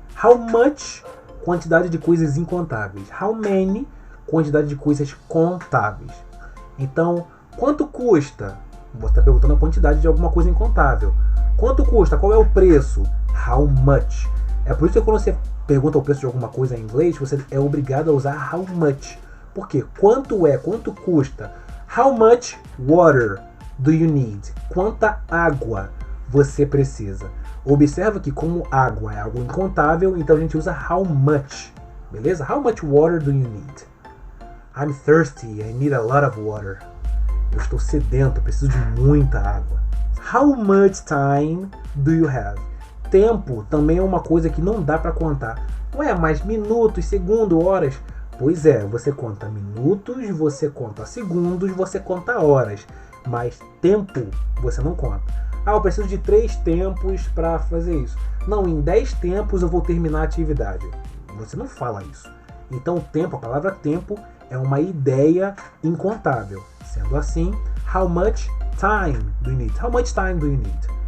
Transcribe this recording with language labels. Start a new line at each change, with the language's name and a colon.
Portuguese: How much, quantidade de coisas incontáveis. How many, quantidade de coisas contáveis. Então, quanto custa? Você está perguntando a quantidade de alguma coisa incontável. Quanto custa? Qual é o preço? How much. É por isso que quando você pergunta o preço de alguma coisa em inglês, você é obrigado a usar how much. Por quê? Quanto é? Quanto custa?
English: How much water do you need?
Portuguese: Quanta água você precisa? Observa que como água é algo incontável, então a gente usa how much. Beleza?
English: How much water do you need? I'm thirsty, I need a lot of water.
Portuguese: Eu estou sedento, preciso de muita água.
English: How much time do you have?
Portuguese: Tempo também é uma coisa que não dá para contar. Não é mais minutos, segundos, horas. Pois é, você conta minutos, você conta segundos, você conta horas. Mas tempo você não conta. Ah, eu preciso de 3 tempos para fazer isso. Não, em 10 tempos eu vou terminar a atividade. Você não fala isso. Então tempo, a palavra tempo é uma ideia incontável. Sendo assim,
English: how much time do you need? How much time do you need?